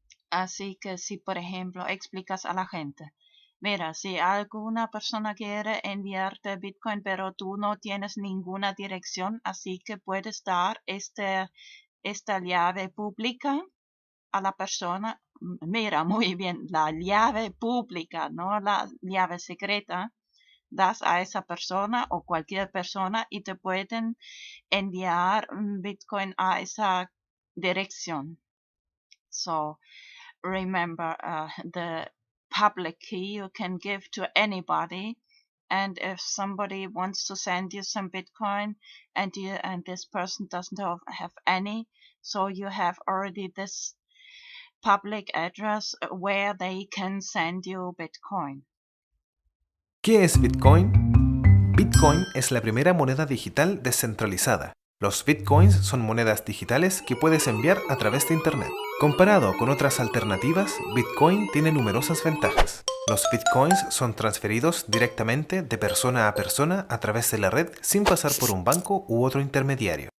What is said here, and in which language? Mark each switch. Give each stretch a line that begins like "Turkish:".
Spanish: Así que si, por ejemplo, explicas a la gente, mira, si alguna persona quiere enviarte Bitcoin, pero tú no tienes ninguna dirección, así que puedes dar esta llave pública a la persona. Mira, muy bien, la llave pública, no la llave secreta, das a esa persona o cualquier persona y te pueden enviar Bitcoin a esa dirección.
English: So remember, the public key you can give to anybody, and if somebody wants to send you some Bitcoin and this person doesn't have any, so you have already this public address where they can send you Bitcoin.
Spanish: ¿Qué es Bitcoin? Bitcoin es la primera moneda digital descentralizada. Los Bitcoins son monedas digitales que puedes enviar a través de Internet. Comparado con otras alternativas, Bitcoin tiene numerosas ventajas. Los Bitcoins son transferidos directamente de persona a persona a través de la red sin pasar por un banco u otro intermediario.